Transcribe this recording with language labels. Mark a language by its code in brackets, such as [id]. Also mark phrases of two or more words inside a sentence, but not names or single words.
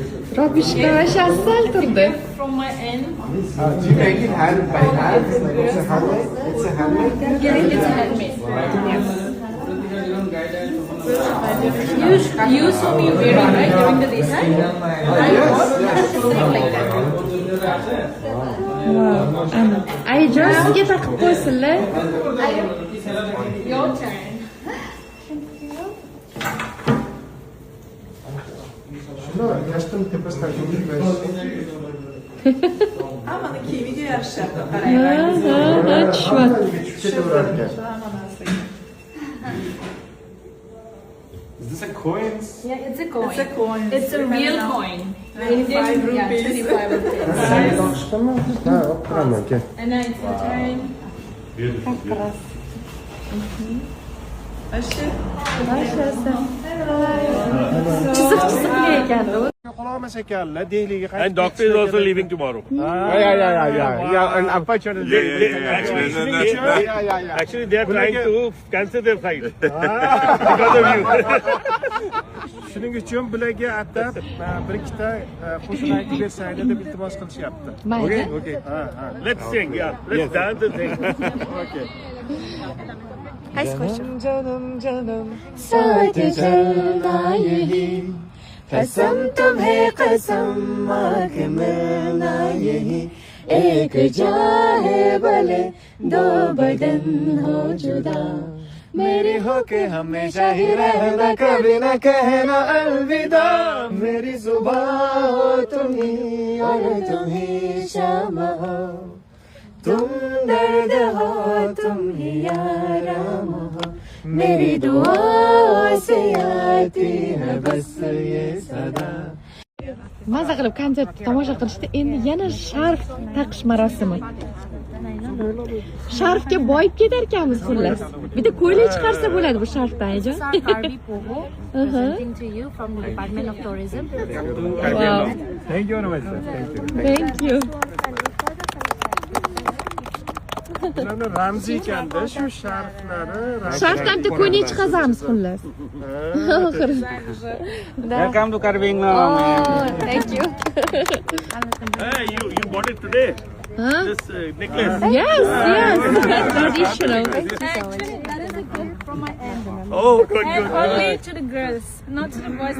[uz] Robishka asal turdi. [en] From my end. Do you make it hand by hand? It's a handmade? It's a handmade? Yeah, it's handmade. You saw me wearing right during the design. I was same like that. [uz] Ay jazga taqib qo'ysinlar. [en] Your turn. [uz] Shuni yashtim tepasidan ko'rib Mana kiyimiga yarasha Tushmadi. ketaverar ekan. [en] Is this a coin? Yeah, it's a coin. It's a coin. It's a real coin. 25 Yeah, rupees. 25 rupees. [uz] Ha, olib turaman aka. [en] And now it's your turn. [uz] Chiziq ekan u. Qololmas ekanlar, Dehliga qaytib. [en] And doctor is also leaving tomorrow. Yeah. And unfortunately, Actually, they are trying to cancel their flight because of you. [uz] Shuning uchun bularga atab bir ikkita qo'shiq aytib bersanglar deb iltimos qilishyapti. Mayli. Okay. Ha. [en] Let's sing, yeah. Let's dance and sing. Okay. [uz] Qaysi qo'shiq? Canım. [hi] साथ चलना यही कसम तुम्हें कसम आँख मिलना यही एक जान है भले दो बदन हो जुदा मेरी होके हमेशा ही रहना कभी न कहना अलविदा मेरी सुबह हो तुम ही और तुम ही शाम हो तुम दर्द हो तुम ही आराम हो मेरी दुआओं से आती है बस ये सदा [uz] maza qilib konsert tomosha qilishdi. Endi yana sharf taqish marosimi. Sharfga boyib ketar ekanmiz xullas. Bitta ko'ylak chiqarsa bo'ladi bu sharfdan, ajon. [en] Harvey Pogo presenting to you from the Department of Tourism. Wow. Thank you very much. Thank you. [uz] Bularni ramziy ekanda shu sharflari. Sharfdan bitta ko'ylak chiqazamiz xullas. [en] Welcome to Carving. Thank you. Hey, you bought it today? Huh? This necklace. Yes. Traditional. Actually, that is a gift from my end. Oh, good. And only to the girls, not to the boys.